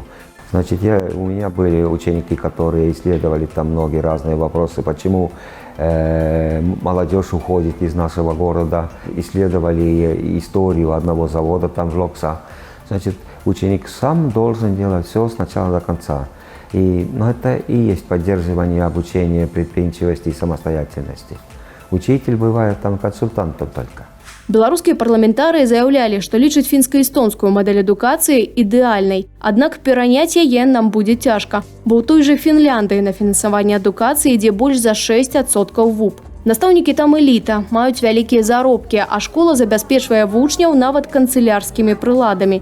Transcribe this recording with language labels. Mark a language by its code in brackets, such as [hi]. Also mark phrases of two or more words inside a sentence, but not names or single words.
[ru] Значит, у меня были ученики, которые исследовали там многие разные вопросы, почему молодежь уходит из нашего города, исследовали историю одного завода там в Локса. Значит, ученик сам должен делать все с начала до конца. Но это и есть поддерживание обучения, предприимчивости и самостоятельности. Учитель бывает там консультантом только. [be] Беларускія парламентарыі заяўлялі, што лічаць фінска-эстонскую мадэль адукацыі ідэальнай. Аднак пераняць яе нам будзе цяжка, бо ў той жа Фінляндыі на фінансаванне адукацыі ідзе больш за 6% ВУП. Настаўнікі там эліта, маюць вялікія заробкі, а школа забяспечвае вучняў нават канцылярскімі прыладамі.